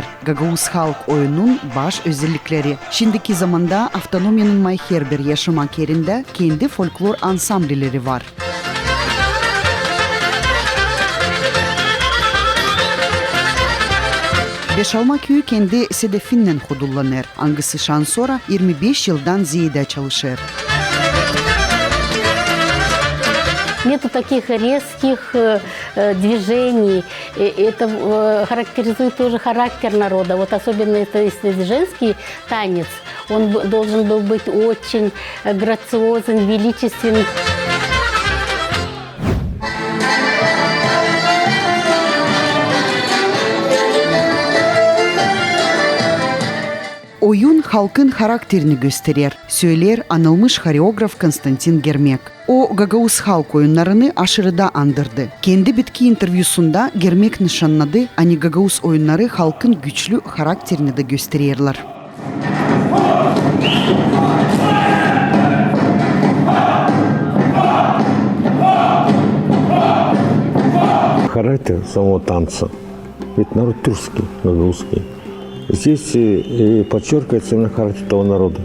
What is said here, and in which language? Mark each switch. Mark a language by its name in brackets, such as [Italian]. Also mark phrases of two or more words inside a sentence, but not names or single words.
[Gagauz] Gagauz halk oyunun baş özellikleri. Şimdiki zamanda avtonomiyanın her bir yaşamak yerinde kendi folklor ansambleleri var. Beşalma köyü kendi sedefinden hudullanır. Angısı şan sonra 25 yıldan ziyade çalışır. [Russian] Нету таких резких движений. Это характеризует тоже характер народа. Вот особенно если женский танец, он должен был быть очень грациозен, величественен. [Gagauz] Oyun halkın karakterini gösterir, söyler anılmış koreograf Konstantin Germek. O Gagauz halk oyunlarını aşırıda andırdı. Kendi bitki intervyusunda Germek nişanladı, hani Gagauz oyunları halkın güçlü karakterini de gösterirler. [Russian] Характер самого танца. Ведь народ тюркский, гагаузский. Здесь подчеркивается именно характер того народа.